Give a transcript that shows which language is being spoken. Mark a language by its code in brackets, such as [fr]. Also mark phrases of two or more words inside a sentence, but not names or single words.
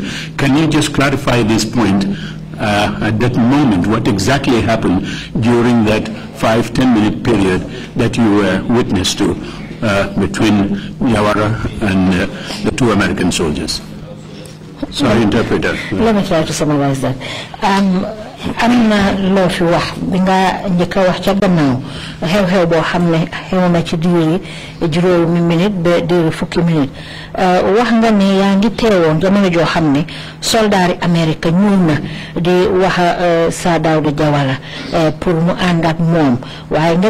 [en] Can you just clarify this point at that moment, what exactly happened during that 5-10 minute period that you were witness to between Jawara and the 2 American soldiers? Sorry, interpreter. Let me try to summarize that. [wo] am na loo fi wax bi nga njëkk a wax ca gannaaw xew-xew boo xam ne xew na ci diiri juróomi minute ba diiri fukki minute wax nga ne yaa ngi teewoon jamono joo xam ne soldaari Amérique ñuul na di wax Sir Dawda Jawara pour mu ànd ak moom waaye nga